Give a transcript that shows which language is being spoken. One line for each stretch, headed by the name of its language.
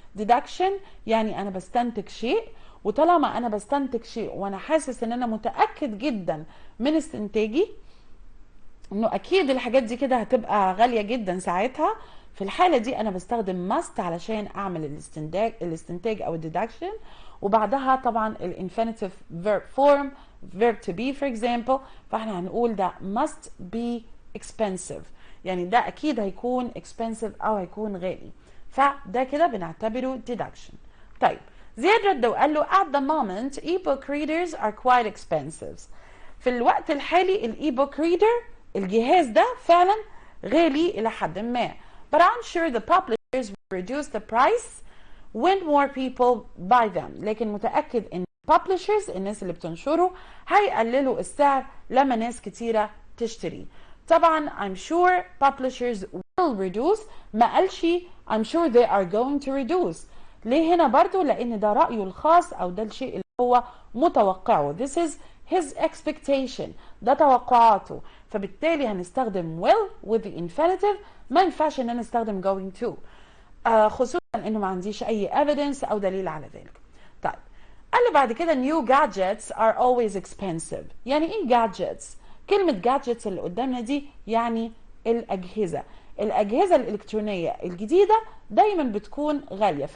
Arabic: deduction يعني انا بستنتج شيء، وطالما انا بستنتج شيء وانا حاسس ان انا متأكد جدا من استنتاجي انه اكيد الحاجات دي كده هتبقى غالية جدا ساعتها، في الحالة دي انا بستخدم must علشان اعمل الاستنتاج او الديدكشن. وبعدها طبعا الانفينيتيف
English: verb form verb to be for example.
Arabic: فاحنا هنقول ده
English: must be expensive،
Arabic: يعني ده اكيد هيكون expensive او هيكون غالي، فده كده بنعتبره deduction. طيب زياد رد وقال له
English: at the moment e-book readers are quite expensive.
Arabic: في الوقت الحالي الاي-book reader الجهاز ده فعلا غالي الى حد ما.
English: But I'm sure the publishers will reduce the price when more people buy them.
Arabic: لكن متأكد ان publishers الناس اللي بتنشره هيقللوا السعر لما ناس كتيرة تشتري. طبعا
English: I'm sure publishers will reduce،
Arabic: ما قالش
English: I'm sure they are going to reduce.
Arabic: ليه هنا برضو؟ لان ده رأيه الخاص او ده الشيء اللي هو متوقعه.
English: This is his expectation،
Arabic: ده توقعاته، فبالتالي هنستخدم
English: will with the infinitive.
Arabic: ما ينفعش ان انا استخدم going to، خصوصا انه ما عنديش اي evidence او دليل على ذلك. طيب قال له بعد كده
English: new gadgets are always expensive.
Arabic: يعني ايه gadgets؟ كلمة gadgets اللي قدامنا دي يعني الأجهزة الإلكترونية الجديدة دايما بتكون غالية.